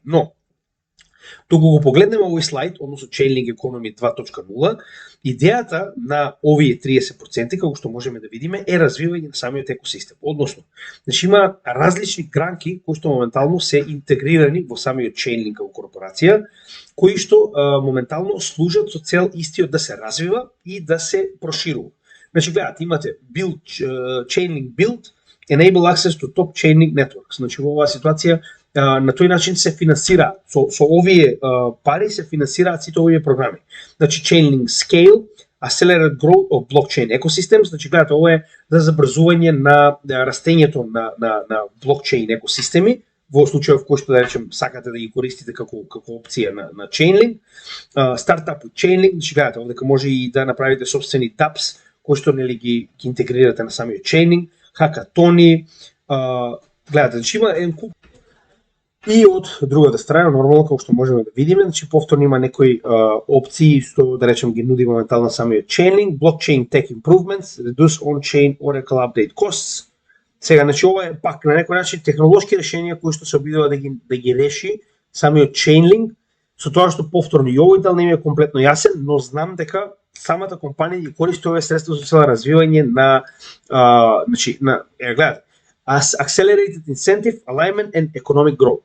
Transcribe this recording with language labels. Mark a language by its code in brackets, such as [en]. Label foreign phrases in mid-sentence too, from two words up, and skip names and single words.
[mk] Но, докато го погледнеме овој слайд, односно Chainlink Economy 2.0, идејата на овие 30%, како што можеме да видиме, е развивање на самиот екосистем. Односно, значи има различни гранки кои што моментално се интегрирани во самиот Chainlink како корпорација, кои што моментално служат со цел истиот да се развива и да се проширува. Значи, гледате, имате [en] build, Chainlink Build, Enable Access to Top Chainlink Networks. [mk] Значи, во оваа ситуација на тој начин се финансира, со овие пари се финансираат сите овие програми. Значи, [en] Chainlink Scale, Accelerate Growth of Blockchain Ecosystems, [mk] значи, гледате, ова е за забрзување на растењето на блокчейн екосистеми, во случајов кој што да речем сакате да ги користите како опција на Chainlink, [en] Startup with Chainlink, [mk] значи гледате, овде може и да направите собствени dApps кои што нели ги интегрирате на самиот Chainlink, хакатони, гледате, значи има еден куп. И од другата страна, нормално, како што можеме да видиме, значи повторно има некои опции што да речем ги нуди моментално самиот Chainlink, [en] Blockchain Tech Improvements, Reduce On-Chain Oracle Update Costs. [mk] Сега, значи ова е пак на некој начин технолошки решенија кои што се обидува да ги реши самиот Chainlink, со тоа што повторно и овој дел не ми е комплетно јасен, но знам дека самата компанија ги користи овие средства за цел развивање на значи на гледате, [en] Accelerated Incentive, Alignment and Economic Growth.